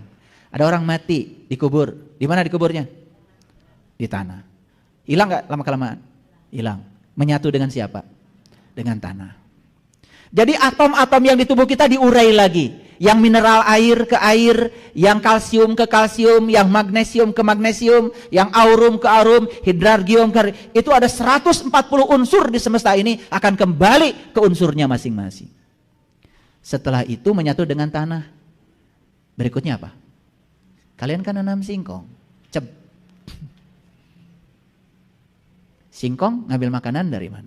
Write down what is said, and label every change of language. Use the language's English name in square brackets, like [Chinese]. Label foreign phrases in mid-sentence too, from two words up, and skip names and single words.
[Indonesian] Ada orang mati, dikubur. Di mana dikuburnya? Di tanah. Hilang gak lama-kelamaan? Hilang. Menyatu dengan siapa? Dengan tanah. Jadi atom-atom yang di tubuh kita diurai lagi. Yang mineral air ke air, yang kalsium ke kalsium, yang magnesium ke magnesium, yang aurum ke aurum, hidrargium ke... Itu ada 140 unsur di semesta ini akan kembali ke unsurnya masing-masing. Setelah itu menyatu dengan tanah. Berikutnya apa? Kalian kan nanam singkong. Singkong ngambil makanan dari mana?